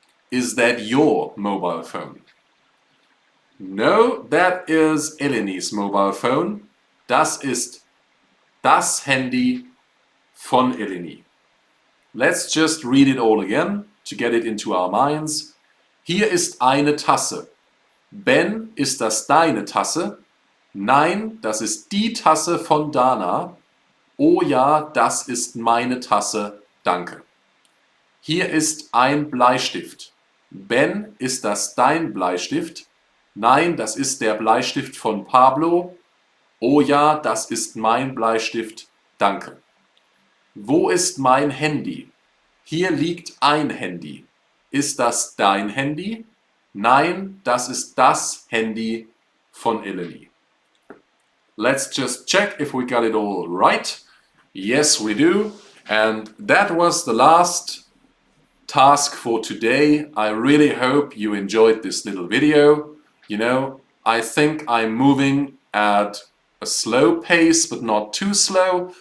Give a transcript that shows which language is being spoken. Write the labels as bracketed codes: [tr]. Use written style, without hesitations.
[en] Is that your mobile phone? No, that is Elenie's mobile phone. [de] Das ist das Handy von Eleni. [en] Let's just read it all again to get it into our minds. [de] Hier ist eine Tasse. Ben, ist das deine Tasse? Nein, das ist die Tasse von Dana. Oh ja, das ist meine Tasse, danke. Hier ist ein Bleistift. Ben, ist das dein Bleistift? Nein, das ist der Bleistift von Pablo. Oh ja, das ist mein Bleistift, danke. Wo ist mein Handy? Hier liegt ein Handy. Ist das dein Handy? Nein, das ist das Handy von Eleni. [en] Let's just check if we got it all right. Yes, we do. And that was the last task for today. I really hope you enjoyed this little video. You know, I think I'm moving at a slow pace, but not too slow.